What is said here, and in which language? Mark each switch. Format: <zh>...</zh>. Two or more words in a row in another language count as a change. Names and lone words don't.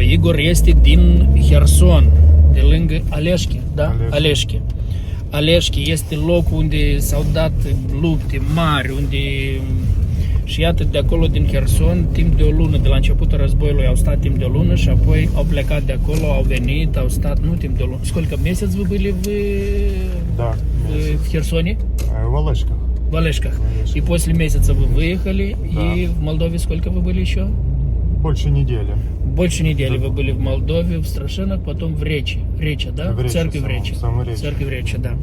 <ro>Igor este din Herson, de lângă Aleșchi, da? Aleșchi este locul unde s-au dat lupte mari, unde și iată de acolo din Herson, timp de o lună, de la începutul războiului au stat timp de o lună și apoi au plecat de acolo, au venit, au stat, nu timp de o lună.</ro> <ru>Сколько месяцев вы были в Херсоне? В Олешках. И после месяца вы выехали, и в Молдове сколько вы были еще? Больше недели. Больше недели вы были в Молдове, в Страшенах, потом в Речи. Реча, да? В церкви в Речи. Церкви в Речи, да.</ru>